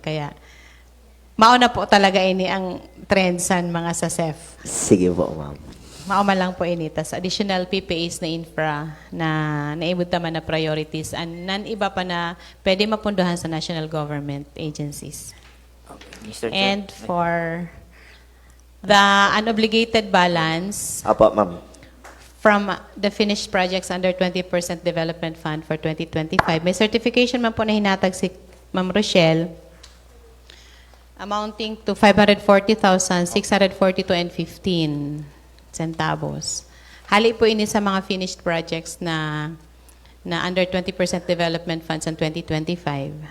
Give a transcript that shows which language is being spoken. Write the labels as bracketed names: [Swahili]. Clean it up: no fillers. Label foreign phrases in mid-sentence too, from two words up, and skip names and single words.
[Bikol] Kaya, mauna po talaga ini ang trend sa mga sa SEF. Sige po, ma'am. Mauma lang po ini. Tas additional PPAs na infra na naibot naman na priorities and iba pa na pwede mapunduhan sa [English] national government agencies. Okay. Mr. Chair. And for the unobligated balance, [Bikol] Apo, ma'am. [English] from the finished projects under 20% Development Fund for 2025. [Bikol] May certification man po na hinatag si Ma'am Rochelle [English] amounting to [Bikol] 540,642.15 centavos. Hali po ini sa mga [English] finished projects [Bikol] na [English] under 20% development funds in 2025.